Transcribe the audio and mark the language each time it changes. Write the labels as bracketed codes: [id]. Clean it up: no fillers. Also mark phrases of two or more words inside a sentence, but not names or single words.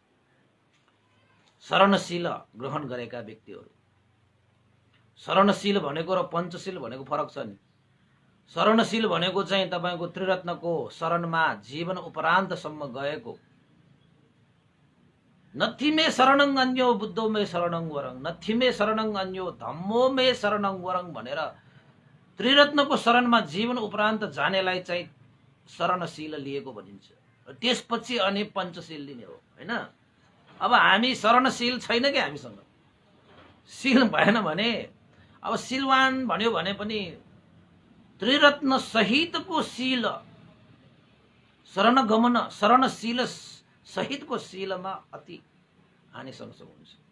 [ne] शरणशील ग्रहण गरेका व्यक्तिहरू। शरणशील भनेको र पञ्चशील भनेको फरक छ नि। शरणशील भनेको चाहिँ तपाईको त्रिरत्नको शरणमा जीवन उपरान्तसम्म गएको। [pi] नथिमे शरणं अन्यो बुद्धो मे शरणं वरं, नथिमे शरणं अन्यो धम्मो मे शरणं वरं [ne] भनेर त्रिरत्नको शरणमा जीवन उपरान्त जानेलाई चाहिँ शरणशील लिएको भनिन्छ। त्यसपछि अनि पञ्चशील लिने हो हैन। अब हामी शरणशील छैन कि हामीसँग शील भएन भने अब शीलवान भन्यो भने पनि त्रिरत्न सहितको शील, शरणगमन शरणशील सहितको शीलमा अति हानि संशय हुन्छ।